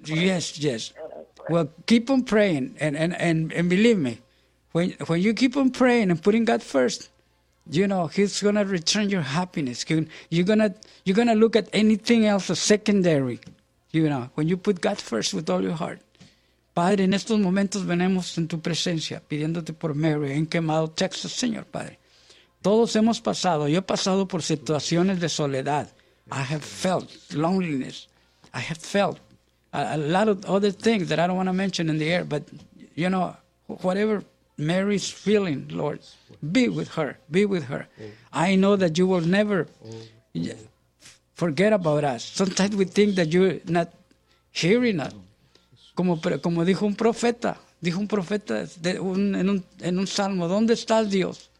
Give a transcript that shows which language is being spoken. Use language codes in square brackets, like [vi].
[en] Yes. Well, keep on praying. And believe me, when you keep on praying and putting God first, you know, He's going to return your happiness. You're going to look at anything else as secondary, you know, when you put God first with all your heart. [es] Padre, en estos momentos venimos en tu presencia, pidiéndote por Mary en Quemado, Texas, Señor Padre. Todos hemos pasado, yo he pasado por situaciones de soledad. [en] I have felt loneliness. I have felt a lot of other things that I don't want to mention in the air. But, you know, whatever Mary's feeling, Lord, be with her. Be with her. I know that you will never forget about us. Sometimes we think that you're not hearing us. [es] Como dijo un profeta en un salmo, ¿dónde estás, Dios?